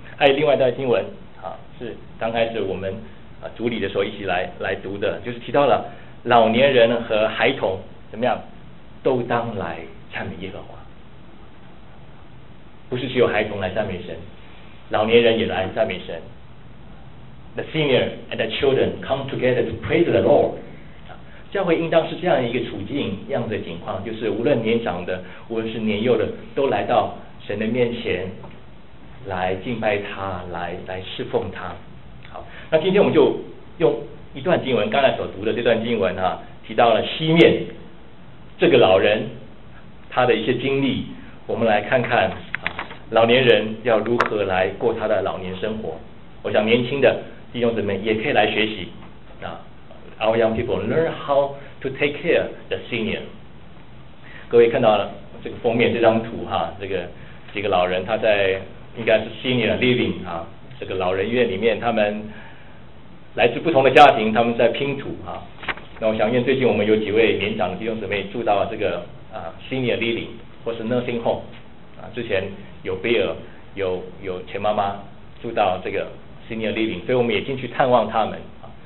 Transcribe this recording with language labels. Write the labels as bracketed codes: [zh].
[zh] 还有另外一段经文啊，是刚开始我们啊主礼的时候一起来读的，就是提到了老年人和孩童怎么样，都当来赞美耶和华。不是只有孩童来赞美神，老年人也来赞美神。 [en] The senior and the children come together to praise the Lord. [zh] 教会应当是这样一个处境，这样的情况，就是无论年长的，无论是年幼的，都来到神的面前，来敬拜他，来侍奉他。好，那今天我们就用一段经文，刚才所读的这段经文啊，提到了西面这个老人他的一些经历，我们来看看啊，老年人要如何来过他的老年生活。我想年轻的弟兄姊妹也可以来学习啊。 [en] Our young people learn how to take care the senior. [zh] 各位看到了这个封面这张图哈，这个几个老人他在应该是 senior living 啊，这个老人院里面，他们来自不同的家庭，他们在拼图啊。那我想，因为最近我们有几位年长的弟兄姊妹住到这个啊 senior living 或是 nursing home 啊，之前有贝尔有钱妈妈住到这个 senior living， 所以我们也进去探望他们啊。